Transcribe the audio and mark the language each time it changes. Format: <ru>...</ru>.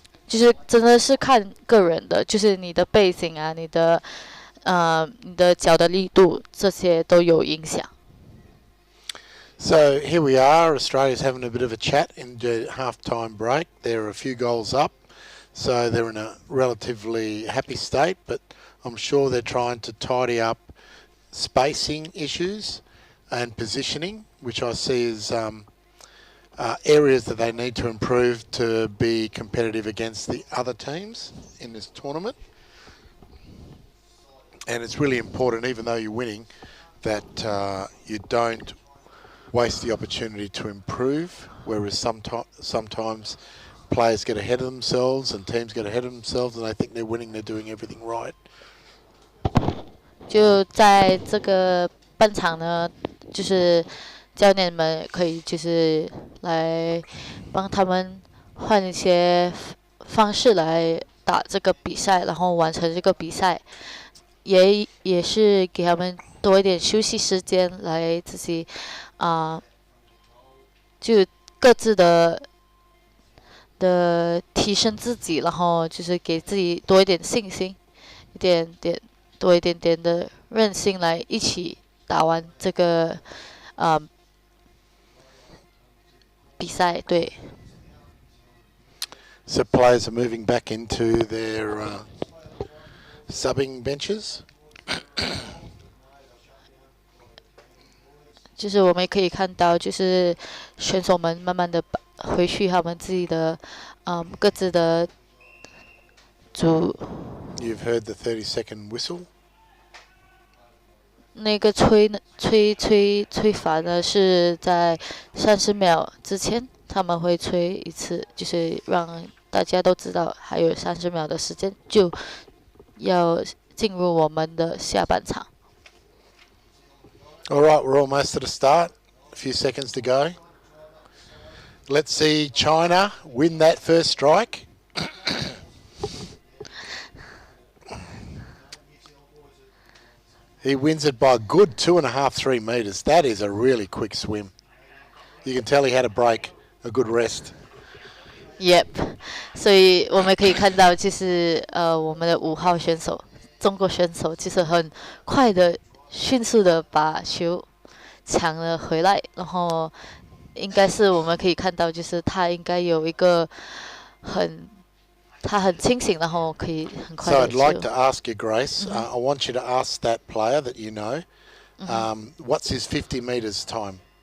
<zh>就是真的是看个人的，就是你的背景啊，你的脚的力度这些都有影响。</zh> <en>So here we are, Australia's having a bit of a chat in the half-time break. They're a few goals up, so they're in a relatively happy state, but I'm sure they're trying to tidy up spacing issues and positioning, which I see as areas that they need to improve to be competitive against the other teams in this tournament. And it's really important, even though you're winning, that you don't waste the opportunity to improve, whereas sometimes players get ahead of themselves and teams get ahead of themselves and they think they're winning, they're doing everything right.</en> <zh>就在这个半场呢，就是教练们可以就是来帮他们换一些方式来打这个比赛，然后完成这个比赛，也是给他们多一点休息时间来自己就各自的提升自己，然后就是给自己多一点信心，多一点点的韧性来一起打完这个比赛。对。</zh> <en>So players are moving back into their subbing benches.</en> <zh>就是我们可以看到，就是选手们慢慢的回去他们自己的各自的组。</zh> <en>You've heard the 30-second whistle.</en> <zh>那个吹法呢，是在30秒之前他们会吹一次，就是让大家都知道还有30秒的时间就要进入我们的下半场。</zh> <en>All right, we're almost at the start. A few seconds to go. Let's see China win that first strike. He wins it by a good 2.5, 3 metres. That is a really quick swim. You can tell he had a break, a good rest.</en> <zh>Yep， 所以我们可以看到，就是我们的5号选手，中国选手，就是很快的、迅速的把球抢了回来，然后应该是我们可以看到，就是他应该有一个他很清醒，然後可以很快</zh> <en>So</en> <zh>的</zh> <en>I'd like to ask you, Grace, I want you to ask that player that you know, what's his 50 metres time?</en>